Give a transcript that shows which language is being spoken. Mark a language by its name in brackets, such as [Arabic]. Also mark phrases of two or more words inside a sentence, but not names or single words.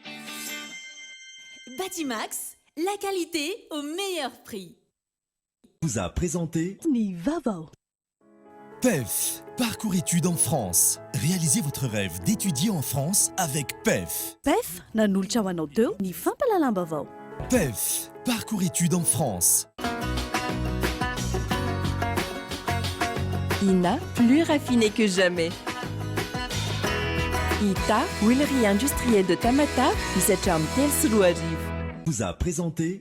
[French] Batimax, la qualité au meilleur prix. Vous a présenté Nivavo. PEF, parcours études en France. Réalisez votre rêve d'étudier en France avec PEF. [Malagasy] PEF, nanolotra ho anao teo ny fampalalam-baovao. [French] PEF, parcours études en France. INA, plus raffiné que jamais. ITA, huilerie industrielle de Tamata, Isacham Telsuruariv. Vous a présenté